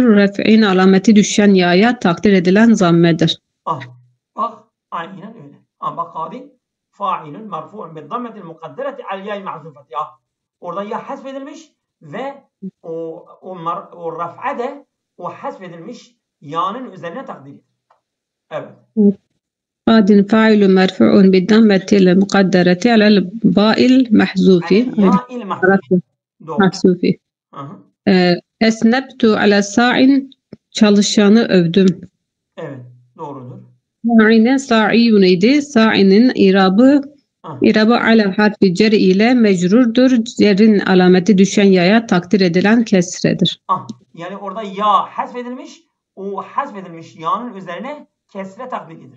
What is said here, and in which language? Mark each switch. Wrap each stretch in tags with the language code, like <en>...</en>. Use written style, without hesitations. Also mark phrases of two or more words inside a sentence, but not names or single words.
<tr>Ref'in alameti düşen yaya takdir edilen zammedir. Bak aynen öyle. Bak hadi.</tr> <ar>فاعل مرفوع بالضمة المقدرة على الياء المحذوفة.</ar> <tr>Orada ya hasfedilmiş ve o raf'a de o hasfedilmiş ya'nın üzerine takdir. Evet.</tr> <ar>غاد فاعل مرفوع بالضمة المقدرة على الباء المحذوف الياء المحذوف. Doğru. محذوف. أثنبت على ساع</ar> <tr>çalışanı övdüm. Evet, doğrudur.</tr> <ar>ساعٍ ساعيٌ idi.</ar> <tr>Sa'inin irabı ala harfi cer ile mecrurdur. Cerin alameti düşen yaya takdir edilen kesredir. Yani orada ya hasfedilmiş, o hasfedilmiş ya'nın üzerine kesre takdiridir.</tr>